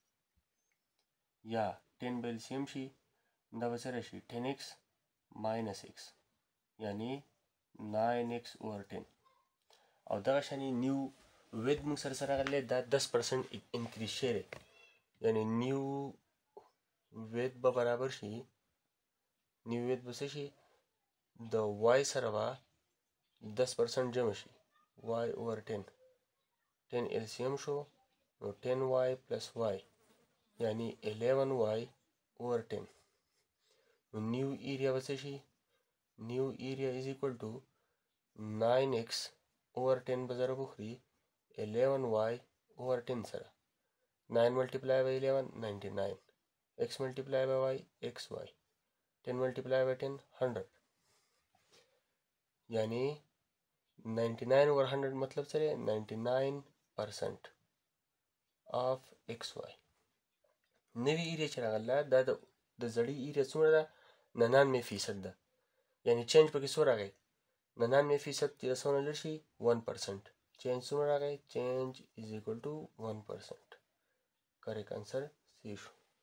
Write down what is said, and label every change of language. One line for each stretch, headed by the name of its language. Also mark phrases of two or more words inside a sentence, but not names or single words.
Pashto: یا 10 به LCM شي دا به څه راشي
English: 10x minus x
Pashto: یعنی
English: 9x over 10
Pashto: او دغه شانی
English: new width
Pashto: موږ سره سره راغلی دا 10% انکریز شوی دی یعنی
English: new width
Pashto: به برابر شي،
English: new width
Pashto: به څه شي د y سره به 10% جمع شي
English: y over 10
Pashto: 10 LCM شو نو
English: 10y plus y
Pashto: یعنی
English: 11y over 10.
Pashto: نو
English: new area
Pashto: به څه شي،
English: new area is equal to 9x over 10
Pashto: به ضرب وخوري
English: 11y over 10 سره 9 multiply by 11 99 x multiply by y xy 10 multiply by 10 100 یعنی 99 over 100
Pashto: मतलब څه دی
English: 99% of xy.
Pashto: نوی ایریا چې راغله دا د زړی ایریا څومره ده 99% ده یعنی چینج پکې څو راغی 99% چې د څونه لږ شي 1%. چینج څومره راغی، چینج
English: is equal to 1%. correct answer C
Pashto: شو.